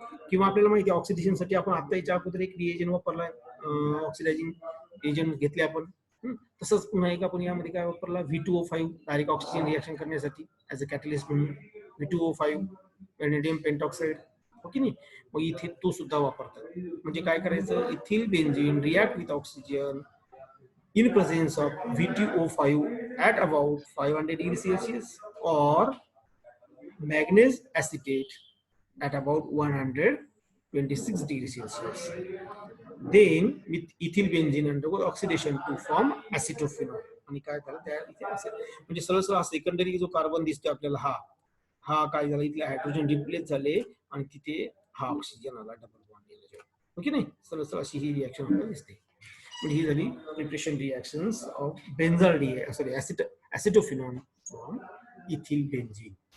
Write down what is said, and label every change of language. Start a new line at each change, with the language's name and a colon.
Marathi: किंवा आपल्याला माहिती आहे ऑक्सिडेशनसाठी आपण आता याच्या अगोदर एक रिएजन वापरला, ऑक्सिडायझिंग एजंट घेतले आपण. तसंच पुन्हा एक आपण यामध्ये काय वापरला, V2O5 डायरेक्ट ऑक्सिजन रिएक्शन करण्यासाठी ऍज अ कॅटलिस्ट म्हणून. V2O5 व्हॅनेडियम पेंटॉक्साइड, ओके नाही. मग इथे तो सुद्धा वापरतात. म्हणजे काय करायचं,
English: Ethyl benzene react with oxygen in presence of V2O5 at about 500 degrees Celsius or manganese acetate at about 126 degrees Celsius. Then with ethyl benzene undergo oxidation to form acetophenol.
Marathi: आणि काय झालं त्या इथे असेल, म्हणजे सरळ सरळ सेकंडरी जो कार्बन दिसतोय आपल्याला, हा काय झाला, इथले हायड्रोजन रिप्लेस झाले आणि तिथे हा ऑक्सिजन आला, डबल बॉन्ड. ओके नाही, सरळ सरळ अशी ही रिएक्शन आपल्याला दिसते. ही झाली preparation reactions of बेन्झाल sorry ऍसिटोफिनॉल from ethyl benzene.